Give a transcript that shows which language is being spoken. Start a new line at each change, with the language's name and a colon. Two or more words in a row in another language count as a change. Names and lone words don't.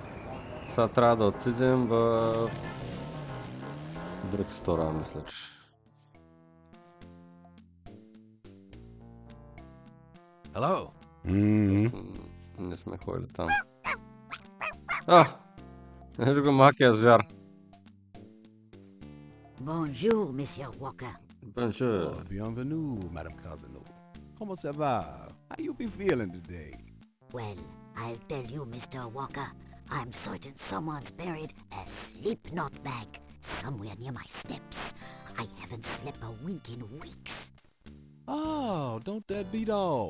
Bulgarian: Сега трябва да отидем в друг стора, мисля, че. Hello. Не сме ходили там. Ето го малкия звяр.
French: Bonjour, Monsieur Walker. Bonjour. Bienvenue, Madame Casino. Comment ça va?
English: How you be feeling today? Well, I'll tell you, Mr. Walker, I'm certain someone's buried a sleep knot bag somewhere near my steps. I haven't slept a wink in weeks. Oh, don't that beat all?